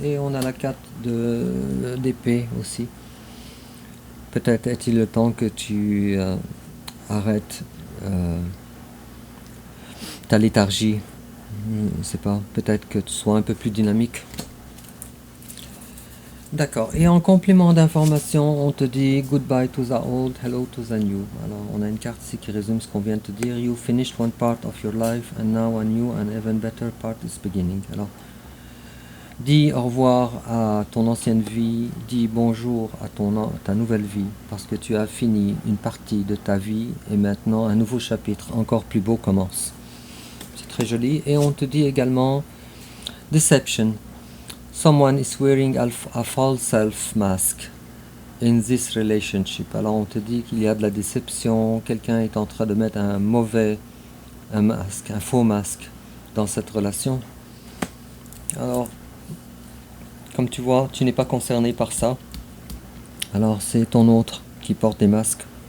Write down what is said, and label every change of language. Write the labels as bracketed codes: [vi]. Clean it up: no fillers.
[fr] Et on a la 4 d'épée aussi. Peut-être est-il le temps que tu arrêtes ta léthargie Je sais pas, peut-être que tu sois un peu plus dynamique. D'accord. Et en complément d'information, on te dit [en] goodbye to the old, hello to the new. [fr] Alors, on a une carte ici qui résume ce qu'on vient de te dire. [en] You finished one part of your life and now a new and even better part is beginning. [fr] Alors, dis au revoir à ton ancienne vie, dis bonjour à ta nouvelle vie, parce que tu as fini une partie de ta vie et maintenant un nouveau chapitre encore plus beau commence. C'est très joli. Et on te dit également deception. [en] Someone is wearing a false self mask in this relationship. [fr] Alors on te dit qu'il y a de la déception, quelqu'un est en train de mettre un masque, un faux masque dans cette relation. Alors, comme tu vois, tu n'es pas concerné par ça. Alors c'est ton autre qui porte des masques.